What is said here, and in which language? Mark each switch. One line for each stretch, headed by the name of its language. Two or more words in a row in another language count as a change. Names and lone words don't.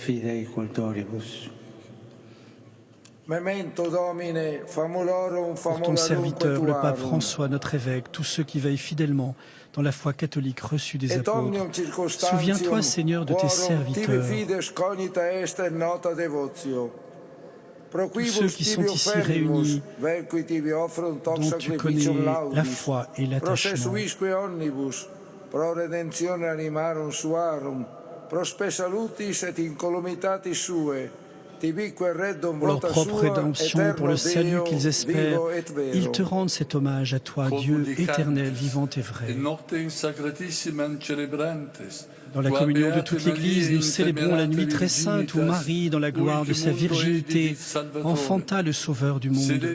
French: Pour ton serviteur, le pape François, notre évêque, tous ceux qui veillent fidèlement dans la foi catholique reçue des apôtres. Souviens-toi, Seigneur, de tes serviteurs. Tous ceux qui sont ici réunis, dont tu connais la foi et l'attachement.
Latin: Pro redentione animarum suarum, pro spe salutis et incolumitatis sue,
French: pour leur propre rédemption, pour le salut qu'ils espèrent. Ils te rendent cet hommage à toi, Dieu éternel, vivant et vrai. Dans la communion de toute l'Église, nous célébrons la nuit très sainte où Marie, dans la gloire de sa virginité, enfanta le Sauveur du monde.